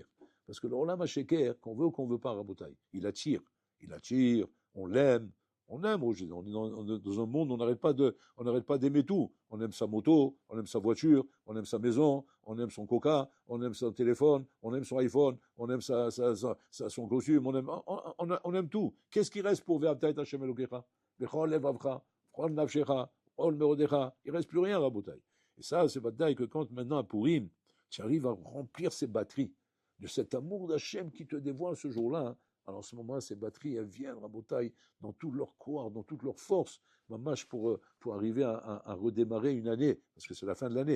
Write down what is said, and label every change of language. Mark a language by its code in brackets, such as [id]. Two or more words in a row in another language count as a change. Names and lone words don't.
[fr] Parce que le [he] עולם השקר, [fr] qu'on veut ou qu'on ne veut pas, Rabotai, il attire, on l'aime, on est dans un monde où on n'arrête pas d'aimer tout. On aime sa moto, on aime sa voiture, on aime sa maison, on aime son coca, on aime son téléphone, on aime son iPhone, on aime son costume, on aime tout. Qu'est-ce qui reste pour [he] ואהבת ה' אלוקיך? בכל לבבך, בכל נפשך, בכל מרודך. [fr] Il ne reste plus rien, Rabotai. Et ça, c'est pas que quand maintenant à Purim, tu arrives à remplir ces batteries de cet amour d'Hachem qui te dévoile ce jour-là, alors en ce moment, ces batteries, elles viennent, Rabotai, dans tout leur corps, dans toute leur force, mamash, pour arriver à redémarrer une année, parce que c'est la fin de l'année.